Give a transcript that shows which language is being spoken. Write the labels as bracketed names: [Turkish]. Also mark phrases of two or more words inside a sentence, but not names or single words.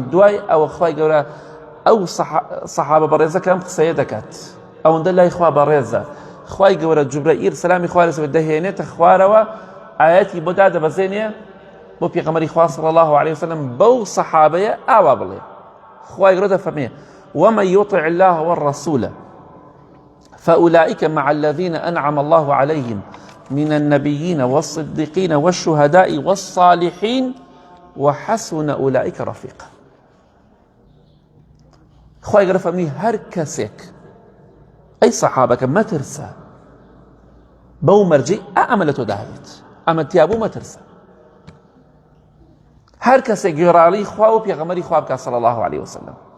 [Central Kurdish] دوای ئەوە خوای گەورە ئەو سەحابە بەڕێزەکە ئەم قسەیە دەکات ئەوەندە لای خوا بەڕێزە. خوای گەورە جوبرەئیل سەلامی خوا لەسەر بێت دەهێنێتە خوارەوە ئاەتی بۆ دادەبەزێنێ بۆ پێغەمبەری خوا [Arabic] صلی الله عليه وسلم [Central Kurdish] بەو سەحابەیە ئاوا بڵێ. [Arabic] خوای گەورە دەفەرمێ ومن يطع الله والرسول فأولئك مع الذين أنعم الله عليهم من النبيين والصديقين والشهداء والصالحين وحسن أولئك رفيقا. [Central Kurdish] خوای گەورە فەرمی هەر کەسێک ئەی سەحابەکە مەترسە بەو مەرجەی ئەمە لە تۆدا هەبێت ئەمەتیابوو مەترسە. هەر کەسێک گوێڕاڵی خوا و پێغەمبەری خوا بکات [Arabic] صلی الله عليه وسلم.